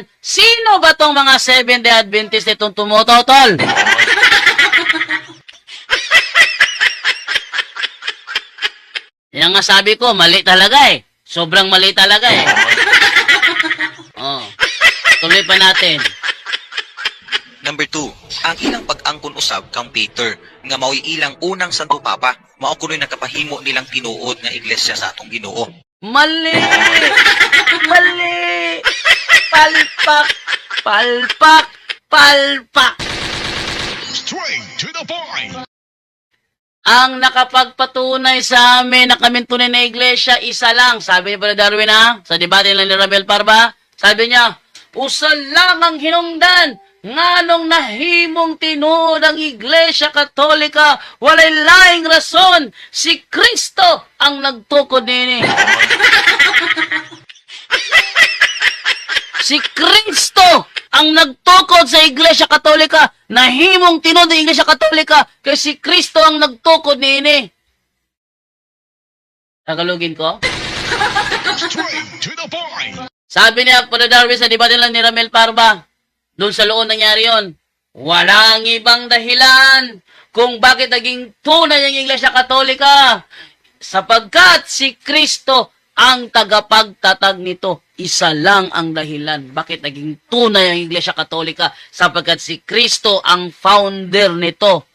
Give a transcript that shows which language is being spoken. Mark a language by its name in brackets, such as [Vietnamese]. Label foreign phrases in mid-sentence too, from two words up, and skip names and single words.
[Filipino] Sino ba tong mga Seventh-day Adventist itong tumutotol? Yan nga sabi ko, mali talaga eh. Sobrang mali talaga eh. Oh. Tuloy pa natin. Number 2, [Cebuano] ang ilang pag-angkon usab kang Peter nga mao'y ilang unang Santo Papa, mao kuno'y nakapahimo nilang tinuod nga iglesia sa atong Ginoo. [Filipino] Mali! Mali! Palpak! Palpak! Palpak! [English] Straight to the point. [Filipino] Ang nakapagpatunay sa amin na kami tunay na iglesia, isa lang. Sabi ni Brother Darwin sa debate nila ni Rabel Parba, sabi niya, [Cebuano] usa lang ang hinungdan, nganong nahimong tinuod ang Iglesia Katolika, walay laing rason, si Kristo ang nagtukod nini. Si Kristo ang nagtukod sa Iglesia Katolika, nahimong tinuod ang Iglesia Katolika, kay si Kristo ang nagtukod nini. [Filipino] Tagalogin ko? [English] Straight to the point. [Filipino] Sabi niya, Brother Darwin, sa debate lang ni Ramel Parba, doon sa loon nangyari yun, walang ibang dahilan kung bakit naging tunay ang Iglesia Katolika, sapagkat si Kristo ang tagapagtatag nito. Isa lang ang dahilan bakit naging tunay ang Iglesia Katolika, sapagkat si Kristo ang founder nito.